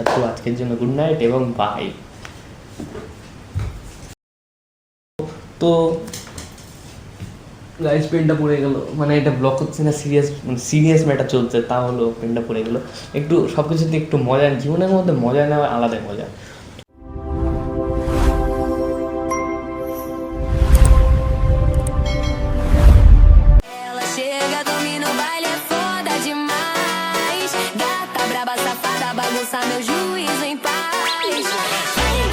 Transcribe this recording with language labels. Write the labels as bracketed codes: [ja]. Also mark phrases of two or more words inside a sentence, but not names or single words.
[bn] তো আজকের জন্য [en] good night [bn] এবং বাই। তো গাইস পেনটা পড়ে গেল, মানে এটা ব্লক হচ্ছে না, [en] serious matter [bn] চলছে, তা হলো পেনটা পড়ে গেল। একটু সব কিছুতে একটু মজা, জীবনের মধ্যে মজা নেওয়া আলাদাই মজা। [pt] Ela chega, domina o baile, é foda demais. Gata braba, safada, bagunça meu juízo em paz.